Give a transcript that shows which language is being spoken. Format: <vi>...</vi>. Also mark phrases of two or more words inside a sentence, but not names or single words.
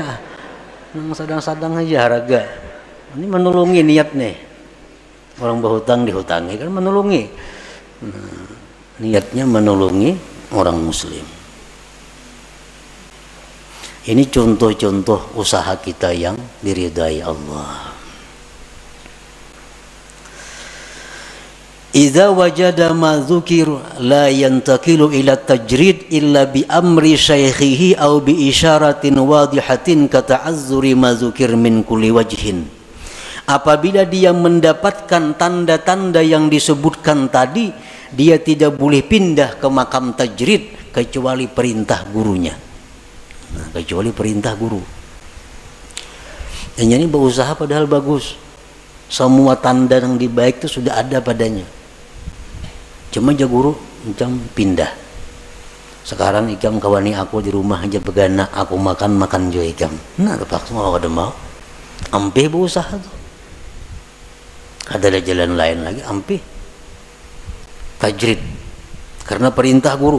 <bjn>Nang sadang-sadang aja harga. Ini menolongi niat nih. Orang berhutang dihutangi kan menolongi. Nah, niatnya menolongi orang muslim. Ini contoh-contoh usaha kita yang diridai Allah.</bjn> <ar>إذا وجد ما ذكر لا ينتقل إلى تجريد إلا بأمر شيخه أو بإشارة واضحة كتعذر ما ذكر من كل وجه.</ar> <bjn>Apabila dia mendapatkan tanda-tanda yang disebutkan tadi, dia tidak boleh pindah ke makam tajrid kecuali perintah gurunya. Nah, kecuali perintah guru. Dan ini berusaha padahal bagus. Semua tanda yang baik itu sudah ada padanya. Cuma aja guru macam pindah. Sekarang ikam kawani aku di rumah aja begana, aku makan jo ikam. Nah, terpaksa mau kada mau. Ampe berusaha tuh. Ada jalan lain lagi, ampe. Tajrid. Karena perintah guru.</bjn>